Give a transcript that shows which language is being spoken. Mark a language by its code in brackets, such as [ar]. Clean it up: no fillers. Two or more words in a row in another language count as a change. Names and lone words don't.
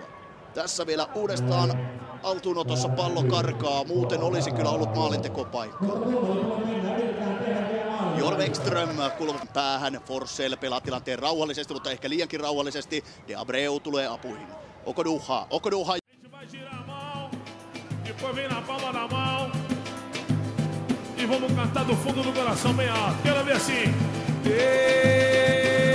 [fi] Tässä vielä uudestaan haltuunotossa pallo karkaa, muuten olisi kyllä ollut maalintekopaikka. Jorv Ekström kulman päähän, Forsell pelaa tilanteen rauhallisesti, mutta ehkä liiankin rauhallisesti. De Abreu tulee apuihin. Okoduha. [pt] Depois vem na palma da mão e vamos cantar do fundo do coração bem alto. Quero ver assim.